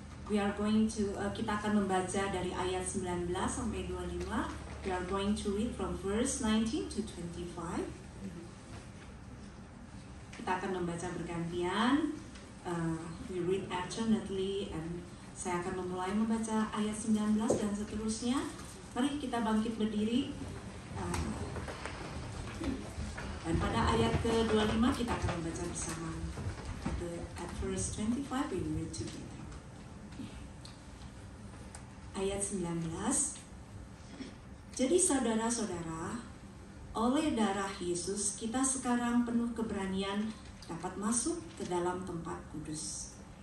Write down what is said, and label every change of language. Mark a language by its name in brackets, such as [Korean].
[English] We are going to, [Indonesian] kita akan membaca dari ayat 19 sampai 25. [English] We are going to read from verse 19 to 25. [Indonesian] Kita akan membaca bergantian. [English] We read alternately, and [Indonesian] saya akan memulai membaca ayat 19 dan seterusnya. Mari kita bangkit berdiri. Dan pada ayat ke-25 kita akan membaca bersama. [English] At verse 25 we will read together. [Indonesian] Ayat 19. Jadi saudara-saudara, oleh darah Yesus kita sekarang penuh keberanian dapat masuk ke dalam tempat kudus.